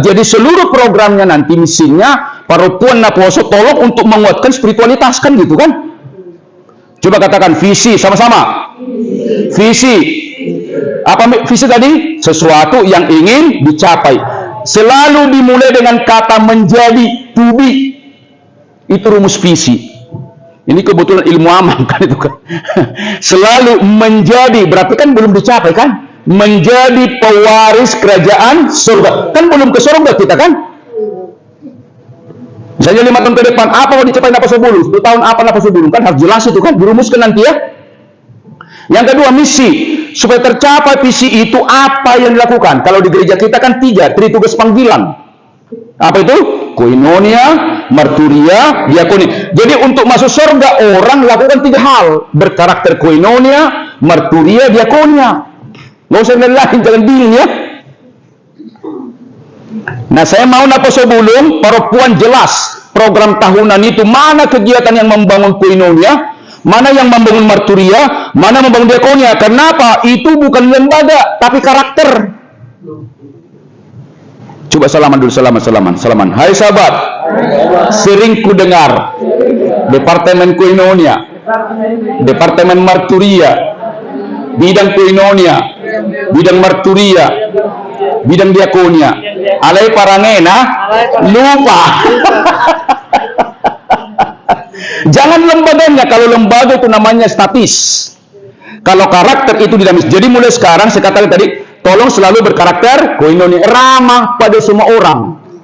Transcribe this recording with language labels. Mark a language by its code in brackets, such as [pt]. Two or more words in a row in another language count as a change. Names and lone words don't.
[id] Jadi seluruh programnya nanti misinya Paropuan Naposo tolong untuk menguatkan spiritualitas kan gitu kan? Coba katakan visi sama-sama. Visi. Apa visi tadi? Sesuatu yang ingin dicapai. Selalu dimulai dengan kata menjadi, [en] to be. [id] Itu rumus visi. Ini kebetulan ilmu aman kan itu kan. Selalu menjadi, berarti kan belum dicapai kan? Menjadi pewaris kerajaan surga. Kan belum ke surga kita kan? Misalnya 5 tahun ke depan, apa mau dicapai Naposo Bulung? 10 tahun apa Naposo Bulung? Kan harus jelas itu kan, dirumuskan nanti ya. Yang kedua, misi. Supaya tercapai visi itu apa yang dilakukan? Kalau di gereja kita kan 3, tritugas panggilan. Apa itu? Koinonia, marturia, diakonia. Jadi untuk masuk surga, orang lakukan 3 hal. Berkarakter koinonia, marturia, diakonia. Nggak usah lain, jangan bingung ya. Nah, saya mau Naposo Bulung, Paropuan jelas program tahunan itu, mana kegiatan yang membangun koinonia, mana yang membangun marturia, mana membangun diakonia. Kenapa? Itu bukan lembaga, tapi karakter. Coba salaman dulu, salaman. Hai sahabat, sering ku dengar Departemen Koinonia, Departemen Marturia, bidang koinonia, bidang marturia, bidang diakonia. [bbc] Alai parangena lupa. [id] Jangan lembaganya. Kalau lembaga itu namanya statis. Kalau karakter itu dinamis. Jadi mulai sekarang saya katakan tadi, tolong selalu berkarakter koinonia, ramah pada semua orang.